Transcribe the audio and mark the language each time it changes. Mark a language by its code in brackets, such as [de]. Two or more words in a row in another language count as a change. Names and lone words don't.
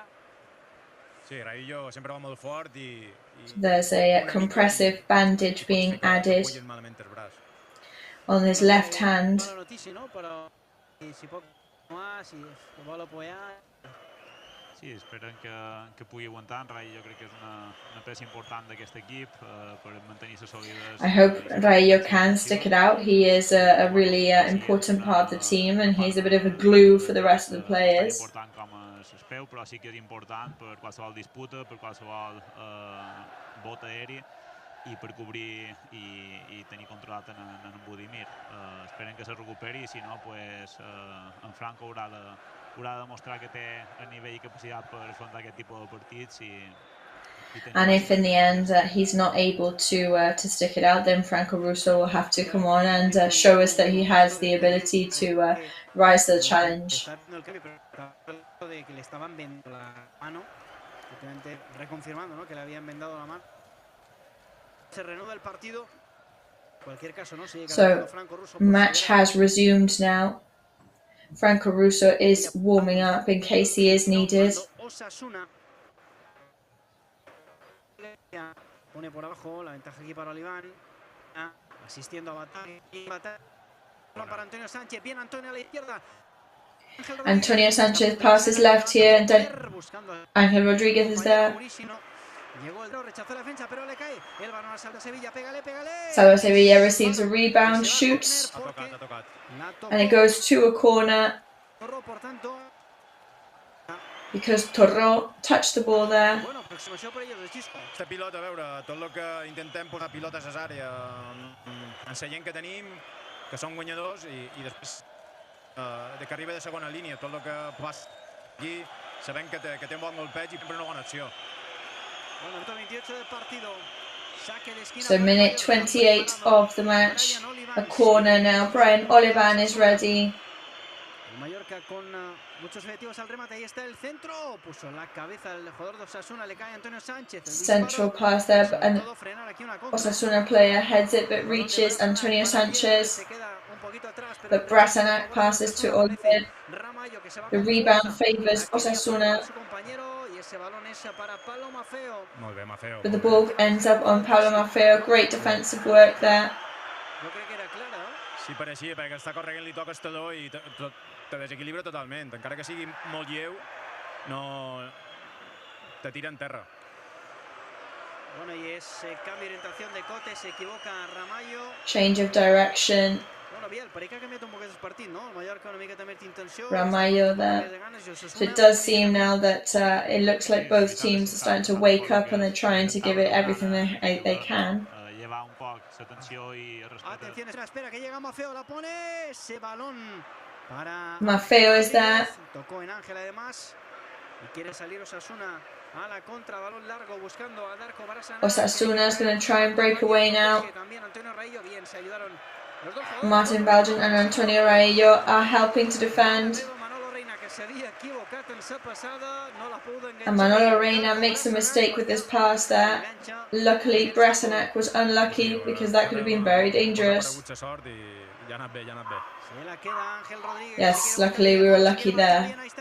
[ca] Sí, Raillo sempre va molt fort i... [en] There's a compressive bandage being added on his left hand. [ca] Sí, esperen que pugui aguantar. En Raillo crec que és una peça important d'aquest equip per mantenir-se sòlides. [en] I hope Raillo can stick it out. He is a really important part of the team and he's a bit of a glue for the rest of the players. [ca] Important com es peu, però sí que és important per qualsevol disputa, per qualsevol bot aeri i per cobrir i tenir controlat en Budimir. Esperen que se recuperi i si no, en Franco haurà de demostrar que té el nivell i capacitat per afrontar aquest tipus de partits [en] and if in the end he's not able to stick it out, then Franco Russo will have to come on and show us that he has the ability to rise to the challenge. So match has resumed now. Franco Russo is warming up in case he is needed. [es] Pone por abajo la ventaja aquí para Oliván, asistiendo a Bataglia para Antonio Sánchez, bien Antonio a la izquierda. [en] Antonio Sánchez passes left here and then Ángel Rodríguez is there. Salva Sevilla receives a rebound, shoots, and it goes to a corner because Torró touched the ball there. [ca] Este pilot, a veure, tot el que intentem posar pilotes a l'àrea amb la gent que tenim, que són guanyadors, i després que arriba de segona línia, tot el que passa aquí, sabem que té un bon golpeig i sempre una bona acció. [en] So minute 28 of the match, a corner now. Brian Olivan is ready. [es] Mallorca con muchos efectivos al remate, ahí está el centro, puso la cabeza el jugador de Osasuna, le cae Antonio Sánchez. [en] Central pass there, but an Osasuna player heads it but reaches Antonio Sánchez. But Brasanac passes to Oliver. The rebound favours Osasuna. But the ball ends up on Pablo Maffeo. Great defensive work there. [ca] Sí, pareixia, perquè està corrent li toca el taló i te desequilibra totalment. Encara que sigui molt lleu, no te tira en terra. Bueno, [es] y ese cambio de orientación de Cote, se equivoca Ramallo. [en] Change of direction. [ca] Bueno, Biel, pareix que ha canviat un poc el partit, no? El Mallorca una miqueta més d'intenció. [en] Ramallo there. So it does seem now that it looks like both teams are starting to wake up and they're trying to give it everything they can. [ca] Llevar un poc l'atenció i [es] atención, espera que llega Maffeo, la pone ese balón para [en] Maffeo is there. [es] Tocó en Ángel además y quiere salir Osasuna a la contra, balón largo buscando a Darko Barasana. [en] Osasuna is going to try and break away now. [es] También Antonio Raillo, bien, se ayudaron los dos [en] Martin Valjean and Antonio Raillo are helping to defend. And Manolo Reina makes a mistake with this pass there. Luckily, Bresanac was unlucky because that could have been very dangerous. Yes, luckily we were lucky there.